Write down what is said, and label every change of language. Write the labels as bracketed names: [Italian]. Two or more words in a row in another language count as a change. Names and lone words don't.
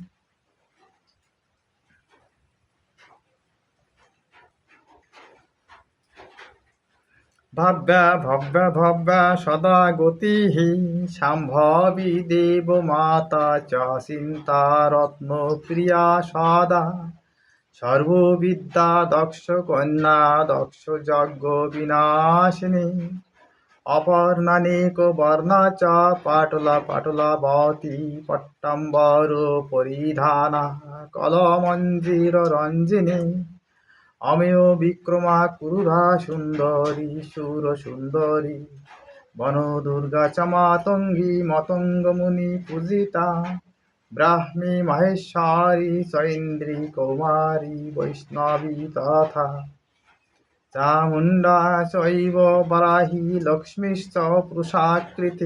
[Sanskrit] ভাব্যা ভব্যা ভব্যা সদা গতিঃ শাম্ভবী দেব মাতা চ চিন্তা রত্ন প্রিয়া সদা সর্ববিদ্যা দক্ষ কন্যা দক্ষ যজ্ঞ বিনাশিনী অপর্ণানেক বর্ণা চ পাটলা পাটলাবতী পট্টাম্বর পরিধানা কলমঞ্জির রঞ্জিনী অমেয় বিক্রমা ক্রুরা সুন্দরী সুর সুন্দরী বনদুর্গা চ মাতঙ্গী মতঙ্গমুনি পূজিতা ব্রাহ্মী মাহেশ্বরী চৈন্দ্রী কৌমারী বৈষ্ণবী তথা চামুণ্ডা চৈব বারাহী লক্ষ্মীশ্চ পুরুষাকৃতি